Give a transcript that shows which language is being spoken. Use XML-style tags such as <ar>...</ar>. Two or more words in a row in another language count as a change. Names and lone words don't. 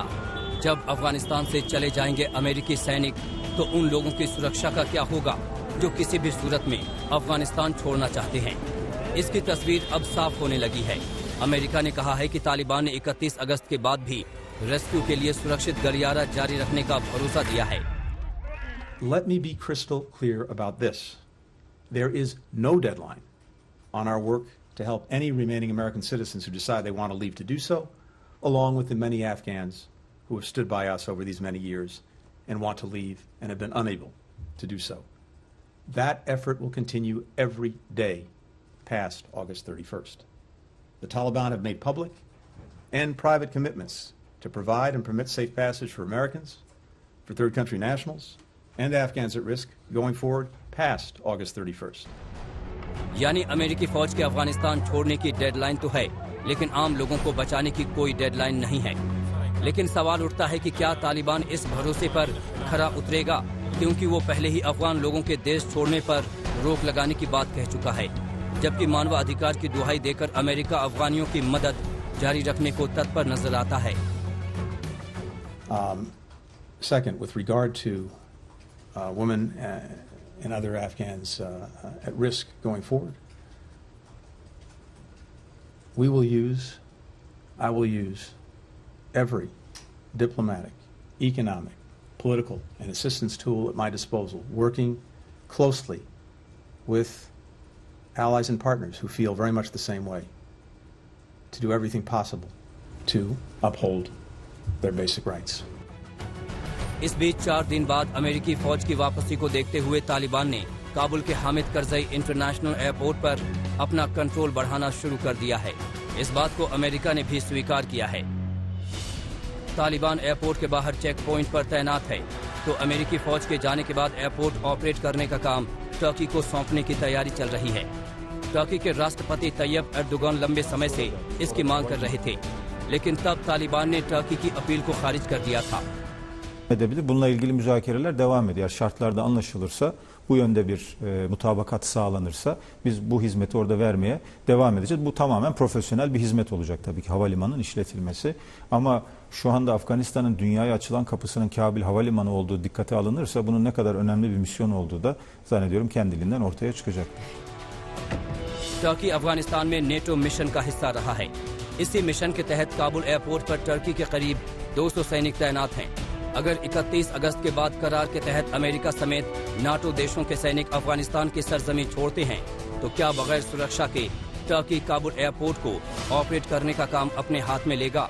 <hi>जब अफगानिस्तान से चले जाएंगे अमेरिकी सैनिक तो उन लोगों की सुरक्षा का क्या होगा जो किसी भी सूरत में अफगानिस्तान छोड़ना चाहते हैं? इसकी तस्वीर अब साफ होने लगी है। अमेरिका ने कहा है कि तालिबान ने 31 अगस्त के बाद भी रेस्क्यू के लिए सुरक्षित गलियारा जारी रखने का भरोसा दिया है।</hi> <en>Let me be crystal clear about this. There is no deadline on our work to help any remaining American citizens who decide they want to leave to do so, along with the many Afghans who have stood by us over these many years and want to leave and have been unable to do so. That effort will continue every day past August 31st. The Taliban have made public and private commitments to provide and permit safe passage for Americans, for third country nationals, and Afghans at risk going forward past August 31st.</en> <hi>यानी अमेरिकी फौज के अफगानिस्तान छोड़ने की डेडलाइन तो है, लेकिन आम लोगों को बचाने की कोई डेडलाइन नहीं है। लेकिन सवाल उठता है कि क्या तालिबान इस भरोसे पर खरा उतरेगा, क्योंकि वो पहले ही अफगान लोगों के देश छोड़ने पर रोक लगाने की बात कह चुका है, जबकि मानवाधिकार की दुहाई देकर अमेरिका अफगानियों की मदद जारी रखने को तत्पर नजर आता है।</hi> <en>Second, with regard to women and other Afghans at risk going forward, I will use every diplomatic, economic, political, and assistance tool at my disposal, working closely with allies and partners who feel very much the same way, to do everything possible to uphold their basic rights.</en> <hi>इस बीच 4 दिन बाद अमेरिकी फौज की वापसी को देखते हुए तालिबान ने काबुल के हामिद करजई इंटरनेशनल एयरपोर्ट पर अपना कंट्रोल बढ़ाना शुरू कर दिया है। इस बात को अमेरिका ने भी स्वीकार किया है। तालिबान एयरपोर्ट के बाहर</hi> <en>check point</en> <hi>पर तैनात है, तो अमेरिकी फौज के जाने के बाद</hi> <en>airport operate</en> <hi>करने का काम टर्की को सौंपने की तैयारी चल रही है। टर्की के राष्ट्रपति तैयब एर्दोगान लंबे समय से इसकी मांग कर रहे थे, लेकिन तब तालिबान ने टर्की की अपील को खारिज कर दिया था।</hi> <tr>Bununla ilgili müzakereler devam ediyor. Şartlarda anlaşılırsa, bu yönde bir mutabakat sağlanırsa biz bu hizmeti orada vermeye devam edeceğiz. Bu tamamen profesyonel bir hizmet olacak tabii ki, havalimanının işletilmesi. Ama şu anda Afganistan'ın dünyaya açılan kapısının Kabil Havalimanı olduğu dikkate alınırsa bunun ne kadar önemli bir misyon olduğu da zannediyorum kendiliğinden ortaya çıkacaktır.</tr> <hi>टर्की अफगानिस्तान में नेटो मिशन का हिस्सा रहा है। इसी मिशन के तहत काबुल एयरपोर्ट पर टर्की के करीब 200 सैनिक तैनात हैं। अगर 31 अगस्त के बाद करार के तहत अमेरिका समेत नाटो देशों के सैनिक अफगानिस्तान की सरजमी छोड़ते हैं, तो क्या बगैर सुरक्षा के टर्की काबुल एयरपोर्ट को ऑपरेट करने का काम अपने हाथ में लेगा?</hi>